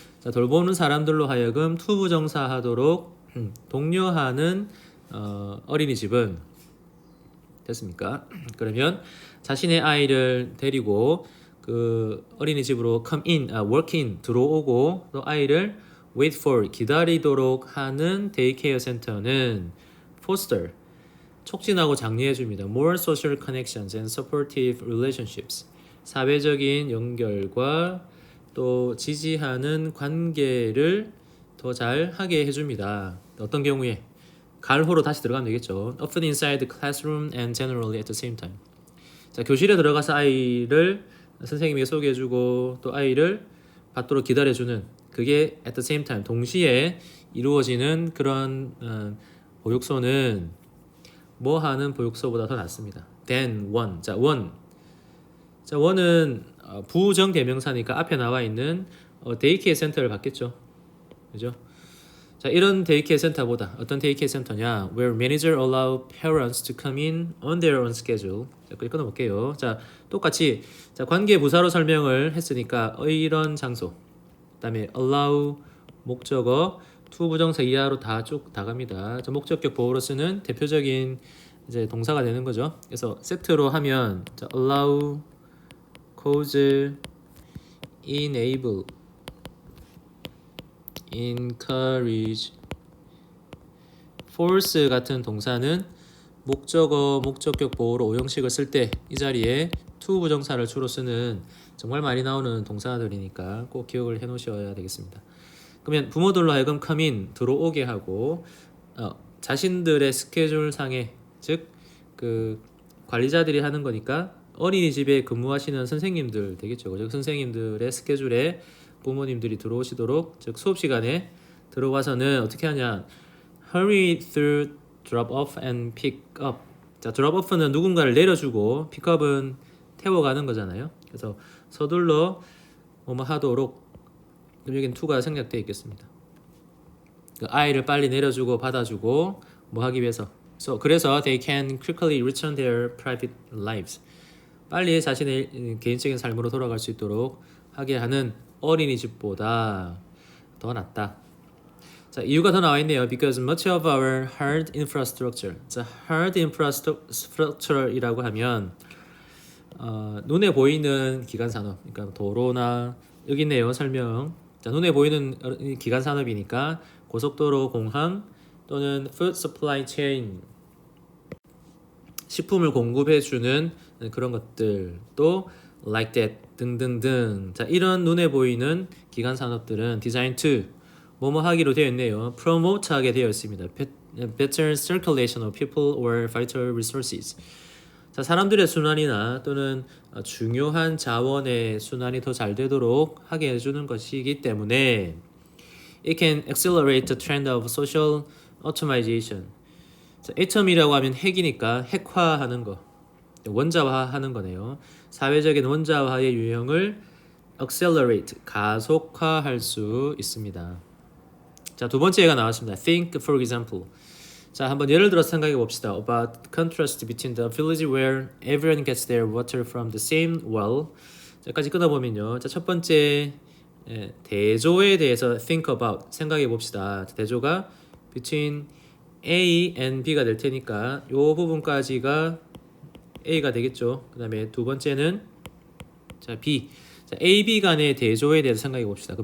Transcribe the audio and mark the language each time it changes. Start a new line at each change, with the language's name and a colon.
Korean: 자, 돌보는 사람들로 하여금 투부정사하도록 독려하는 어린이집은 됐습니까? 그러면 자신의 아이를 데리고 그 어린이집으로
English: work in
Korean: 들어오고 또 아이를
English: wait for
Korean: 기다리도록 하는 데이케어 센터는 foster 촉진하고 장려해 줍니다.
English: More social connections and supportive relationships.
Korean: 사회적인 연결과 또 지지하는 관계를 더 잘 하게 해줍니다. 어떤 경우에 갈호로 다시 들어가면 되겠죠.
English: Often inside the classroom and generally at the same time.
Korean: 자, 교실에 들어가서 아이를 선생님에게 소개해주고 또 아이를 받도록 기다려주는 그게
English: at the same time
Korean: 동시에 이루어지는 그런 보육소는 뭐 하는 보육소보다 더 낫습니다.
English: than one.
Korean: 자, one은 부정 대명사니까 앞에 나와 있는 데이케어 센터를 받겠죠. 그죠? 자, 이런 데이케어 센터보다 어떤 데이케어 센터냐?
English: Where manager allow parents to come in on their own schedule.
Korean: 자, 끊어 볼게요. 자, 똑같이 자, 관계 부사로 설명을 했으니까 이런 장소. 그다음에 allow 목적어 to 부정사 이하로 다 쭉 다 갑니다. 자, 목적격 보호로 쓰는 대표적인 이제 동사가 되는 거죠. 그래서 세트로 하면 자, allow, cause, enable, encourage, force 같은 동사는 목적어, 목적격 보호로 오형식을 쓸 때 이 자리에 to 부정사를 주로 쓰는 정말 많이 나오는 동사들이니까 꼭 기억을 해 놓으셔야 되겠습니다. 그러면 부모들로 하여금
English: come in
Korean: 들어오게 하고 자신들의 스케줄 상에 즉 그 관리자들이 하는 거니까 어린이집에 근무하시는 선생님들 되겠죠. 그죠? 선생님들의 스케줄에 부모님들이 들어오시도록 즉 수업 시간에 들어와서는 어떻게 하냐?
English: Hurry through drop off and pick up.
Korean: 자, drop off는 누군가를 내려주고 pick up은 태워가는 거잖아요. 그래서 서둘러 뭐뭐 하도록. 그럼 여기는 to가 생략되어 있겠습니다. 그 아이를 빨리 내려주고 받아주고 뭐 하기 위해서.
English: 그래서 they can quickly return their private lives.
Korean: 빨리 자신의 개인적인 삶으로 돌아갈 수 있도록 하게 하는 어린이집보다 더 낫다. 자, 이유가 더 나와 있네요.
English: Because much of our hard infrastructure.
Korean: 자, hard infrastructure이라고 하면 눈에 보이는 기간 산업. 그러니까 도로나 여기 있네요. 설명. 자, 눈에 보이는 기간 산업이니까 고속도로, 공항 또는 food supply chain. 식품을 공급해 주는 그런 것들 또
English: like that
Korean: 등등등. 자, 이런 눈에 보이는 기간 산업들은 design to 뭐뭐 하기로 되어 있네요. promote 하게 되어 있습니다.
English: better circulation of people or vital resources.
Korean: 자, 사람들의 순환이나 또는 중요한 자원의 순환이 더 잘 되도록 하게 해주는 것이기 때문에
English: it can accelerate the trend of social automation.
Korean: 자, 애텀이라고 하면 핵이니까 핵화하는 거, 원자화하는 거네요. 사회적인 원자화의 유형을 accelerate, 가속화할 수 있습니다. 자, 두 번째가 나왔습니다.
English: Think, for example.
Korean: 자, 한번 예를 들어서 생각해 봅시다.
English: About contrast between the village where everyone gets their water from the same well.
Korean: 여기까지 끊어보면요. 자, 첫 번째 대조에 대해서
English: think about,
Korean: 생각해 봅시다. 대조가
English: between A and B
Korean: 가 될 테니까 이 부분까지가 A가 되겠죠. 그 다음에 두 번째는 자, B. 자, A, B 간의 대조에 대해서 생각해 봅시다.